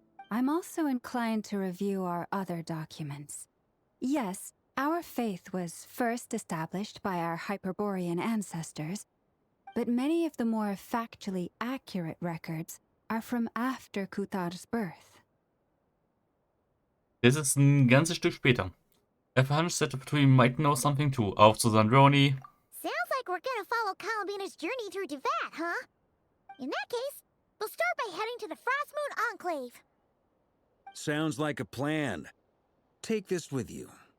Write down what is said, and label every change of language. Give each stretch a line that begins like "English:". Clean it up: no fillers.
English: I'm also inclined to review our other documents. Yes, our faith was first established by our Hyperborean ancestors, but many of the more factually accurate records are from after Kuthar's birth.
German: Das ist ein ganzes Stück später.
English: If a hunch said the Fatui might know something too.
German: Auf zu Sandroni.
English: Sounds like we're gonna follow Columbina's journey through Devat, huh? In that case, we'll start by heading to the Frostmoon Enclave. Sounds like a plan. Take this with you.